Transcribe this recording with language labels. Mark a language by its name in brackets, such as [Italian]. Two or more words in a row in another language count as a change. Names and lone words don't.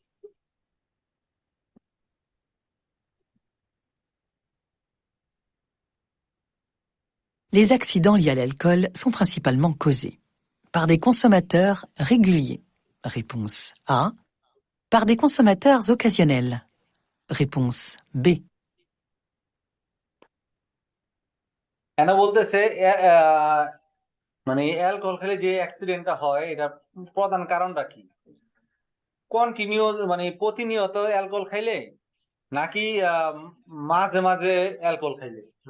[French] Les accidents liés à l'alcool sont principalement causés par des consommateurs réguliers. Réponse A. Par des consommateurs occasionnels. Réponse B. [Bangla] কেন বলতেছে মানে অ্যালকোহল খেলে যে অ্যাক্সিডেন্টটা হয় এটা প্রধান কারণটা কি? কন্টিনিউয়াস মানে প্রতিনিয়ত অ্যালকোহল খাইলে, নাকি মাঝে মাঝে অ্যালকোহল খাইলে?